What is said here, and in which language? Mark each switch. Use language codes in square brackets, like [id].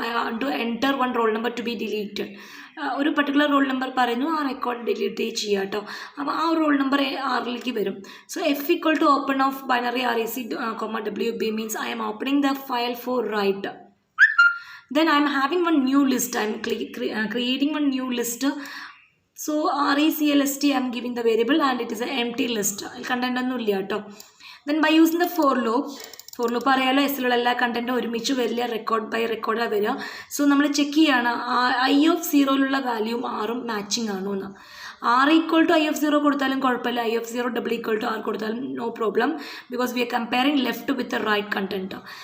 [en] I want to enter one roll number to be deleted. [ml] ഒരു particular roll number പറയുന്നു, ആ record delete ചെയ്യുക കേട്ടോ. അപ്പോൾ ആ റോൾ നമ്പർ ആറിലേക്ക് വരും. [en] So F equal to open of binary REC, WB means I am opening the file for write. Then I am having one new list. I am creating one new list. So RECLST I am giving the variable and it is an empty list. [ml] Content ഒന്നും ഇല്ല കേട്ടോ. [en] Then by using the for loop [ml] അറിയാലോ, എസ്സിലുള്ള എല്ലാ കണ്ടൻറ്റും ഒരുമിച്ച് വരില്ല, record by റെക്കോർഡാണ് വരിക. So നമ്മൾ ചെക്ക് ചെയ്യാണ് I(0) വാല്യൂവും Rഉം മാച്ചിങ് ആണോ എന്ന്. ആർ ഈക്വൽ ടു IF0 കൊടുത്താലും കുഴപ്പമില്ല, IF0 double equal to R കൊടുത്താലും no problem, [en] Because we are comparing left with right content.